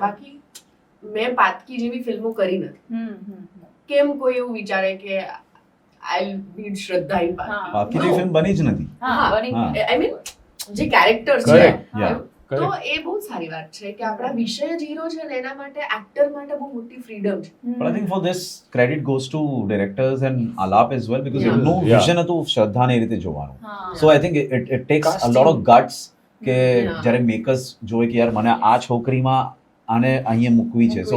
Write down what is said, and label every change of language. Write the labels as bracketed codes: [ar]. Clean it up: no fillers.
[gu] બાકી મેં પાતકી જેવી ફિલ્મો કરી નથી. કેમ કોઈ એવું વિચારે કે [en] I need Shraddha in પાતકી? [gu] બાકી જે ફિલ્મ બની જ નથી. [en] I mean [gu] જે કેરેક્ટર્સ છે તો એ બહુ સારી વાત છે કે આપણા વિષય જ હીરો છે ને એના માટે એક્ટર માટે બહુ મોટી ફ્રીડમ છે. [en] But I think for this credit goes to directors and Alap as well because Yeah. [gu] એમનું વિઝન હતું શ્રદ્ધાને એ રીતે જોવાનું. [en] So I think it takes a lot of guts [gu] કે જ્યારે મેકર્સ જોવે કે યાર મને આ છોકરીમાં આને અહીંયા મૂકવી છે.